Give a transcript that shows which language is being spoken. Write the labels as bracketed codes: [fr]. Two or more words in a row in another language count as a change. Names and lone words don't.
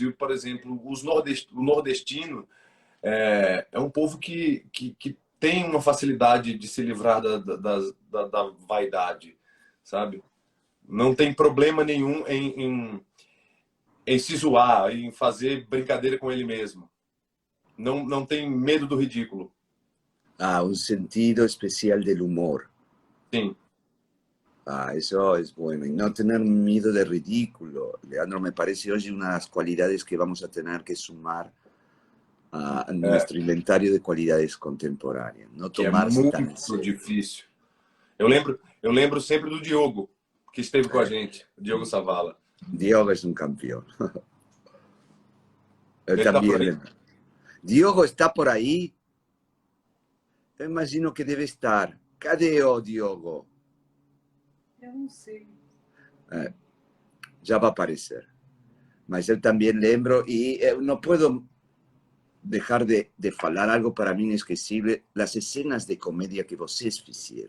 [pt] E, por exemplo, o nordestino é um povo que tem uma facilidade de se livrar da vaidade, sabe? Não tem problema nenhum em se zoar, em fazer brincadeira com ele mesmo. Não tem medo do ridículo. [es] Un sentido especial del humor. [pt] Sim. [es] Eso es bueno. Y no tener miedo de ridículo. Leandro, me parece hoy una de las cualidades que vamos a tener que sumar a nuestro inventario de cualidades contemporáneas. No tomarse tan en serio. [pt] Muito difícil. Eu lembro sempre do Diogo, que esteve com a gente, Diogo Savala. [es] Diogo es un campeón. [pt] Ele [es] también. Diogo está por ahí. [pt] Eu imagino que deve estar. Cadê o Diogo? Eu não sei. Já vai aparecer. mas eu também lembro, e eu não posso deixar de falar algo para mim inesquecível, as cenas de comédia que vocês fizeram